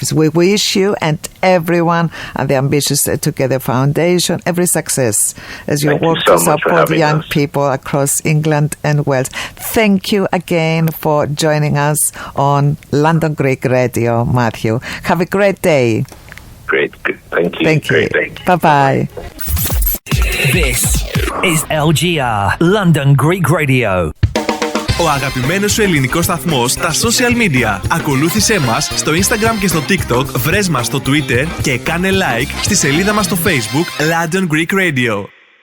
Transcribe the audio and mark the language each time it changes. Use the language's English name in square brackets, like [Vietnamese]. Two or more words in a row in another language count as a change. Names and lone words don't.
[English] We wish you and everyone at the Ambitious Together Foundation every success as you work to support young people across England and Wales. Thank you again for joining us on London Greek Radio, Matthew. Have a great day. Great. Thank you. Thank you. Great day. Bye-bye. This is LGR, London Greek Radio. [Greek] Ο αγαπημένος σου ελληνικός σταθμός στα [English] social media. [Greek] Ακολούθησέ μας στο Instagram και στο TikTok, βρες μας στο Twitter και κάνε like στη σελίδα μας στο Facebook London Greek Radio.